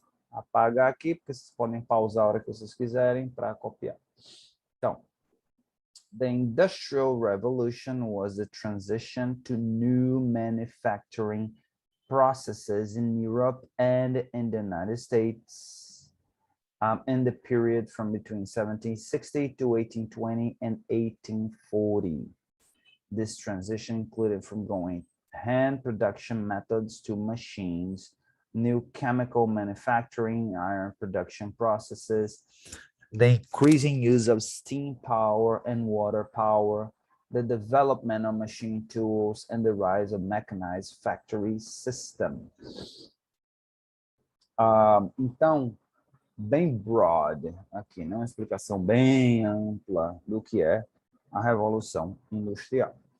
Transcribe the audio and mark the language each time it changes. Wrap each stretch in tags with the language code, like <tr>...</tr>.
<pt>Apagar aqui, porque vocês podem pausar a hora que vocês quiserem para copiar.</pt> <en>Então, the Industrial Revolution was the transition to new manufacturing processes in Europe and in the United States in the period from between 1760 to 1820 and 1840. This transition included from going hand production methods to machines, new chemical manufacturing, iron production processes, the increasing use of steam power and water power, the development of machine tools, and the rise of mechanized factory systems.</en> <pt>Então, bem broad aqui, né? Uma explicação bem ampla do que é a Revolução Industrial.</pt>